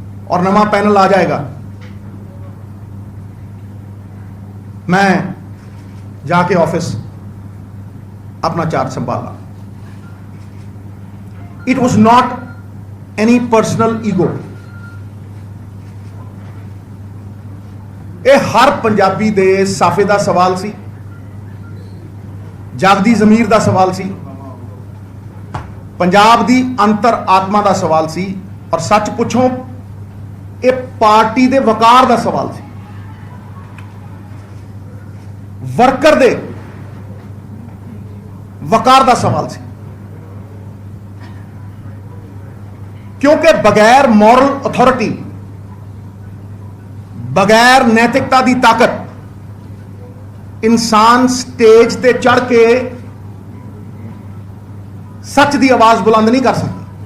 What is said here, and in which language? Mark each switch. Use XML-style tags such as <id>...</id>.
<hi>और नवा पैनल आ जाएगा, मैं जाके ऑफिस अपना चार्ज संभाला।</hi> <en>It was not any personal ego.</en> <pa>ਇਹ ਹਰ ਪੰਜਾਬੀ ਦੇ ਸਾਫੇ ਦਾ ਸਵਾਲ ਸੀ, ਜਾਗਦੀ ਜ਼ਮੀਰ ਦਾ ਸਵਾਲ ਸੀ, ਪੰਜਾਬ ਦੀ ਅੰਤਰ ਆਤਮਾ ਦਾ ਸਵਾਲ ਸੀ, ਔਰ ਸੱਚ ਪੁੱਛੋ ਇਹ ਪਾਰਟੀ ਦੇ ਵਕਾਰ ਦਾ ਸਵਾਲ ਸੀ, ਵਰਕਰ ਦੇ ਵਕਾਰ ਦਾ ਸਵਾਲ ਸੀ। ਕਿਉਂਕਿ ਬਗੈਰ ਮੋਰਲ ਅਥਾਰਟੀ,</pa> <hi>बगैर नैतिकता की ताकत इंसान स्टेज ते चढ़ के सच की आवाज बुलंद नहीं कर सकता।</hi>